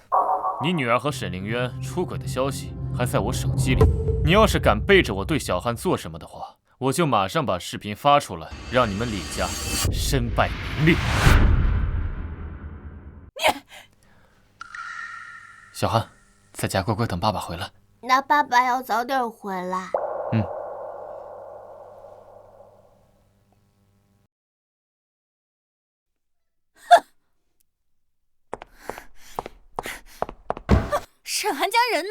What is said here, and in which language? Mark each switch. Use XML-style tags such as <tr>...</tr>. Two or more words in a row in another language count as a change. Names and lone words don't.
<zh>你女兒和沈凌渊出軌的消息還在我手機裡，你要是敢背着我對小漢做什麼的話，我就馬上把視頻發出來，讓你們李家身敗名裂。你，小漢，在家乖乖等爸爸回來。那爸爸要早點回來。沈寒江人呢？</zh>